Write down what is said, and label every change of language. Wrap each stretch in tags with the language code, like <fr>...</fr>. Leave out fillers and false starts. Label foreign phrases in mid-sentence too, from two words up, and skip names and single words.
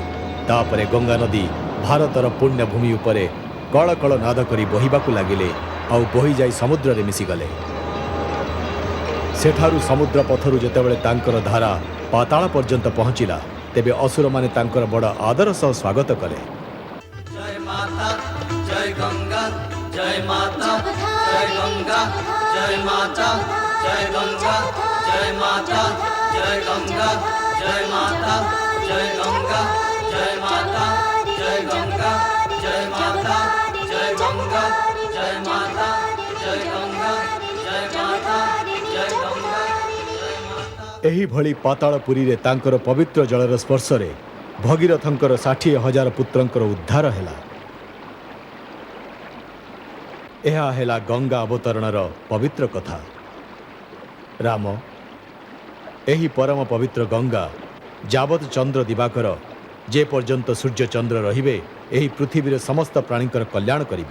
<or>ତାପରେ ଗଙ୍ଗା ନଦୀ ଭାରତର ପୁଣ୍ୟଭୂମି ଉପରେ କଳ କଳ ନାଦ କରି ବହିବାକୁ ଲାଗିଲେ ଆଉ ବହିଯାଇ ସମୁଦ୍ରରେ ମିଶିଗଲେ। ସେଠାରୁ ସମୁଦ୍ର ପଥରୁ ଯେତେବେଳେ ତାଙ୍କର ଧାରା ପାତାଳ ପର୍ଯ୍ୟନ୍ତ ପହଞ୍ଚିଲା, ତେବେ ଅସୁରମାନେ ତାଙ୍କର ବଡ଼ ଆଦର ସହ ସ୍ୱାଗତ କଲେ।</or> <hi>जय माता जय गंगा जय माता जय गंगा जय माता जय गंगा जय माता जय गंगा जय माता जय गंगा जय माता जय गंगा जय माता जय गंगा जय माता जय गंगा जय माता जय गंगा जय माता।</hi> <or>ଏହିଭଳି ପାତାଳପୁରୀରେ ତାଙ୍କର ପବିତ୍ର ଜଳର ସ୍ପର୍ଶରେ ଭଗୀରଥଙ୍କର 60,000 ପୁତ୍ରଙ୍କର ଉଦ୍ଧାର ହେଲା। ଏହା ହେଲା ଗଙ୍ଗା ଅବତରଣର ପବିତ୍ର କଥା। ରାମ, ଏହି ପରମ ପବିତ୍ର ଗଙ୍ଗା ଯାବତ୍ ଚନ୍ଦ୍ର ଦିବାକର ଯେ ପର୍ଯ୍ୟନ୍ତ ସୂର୍ଯ୍ୟ ଚନ୍ଦ୍ର ରହିବେ, ଏହି ପୃଥିବୀର ସମସ୍ତ ପ୍ରାଣୀଙ୍କର କଲ୍ୟାଣ କରିବେ।</or>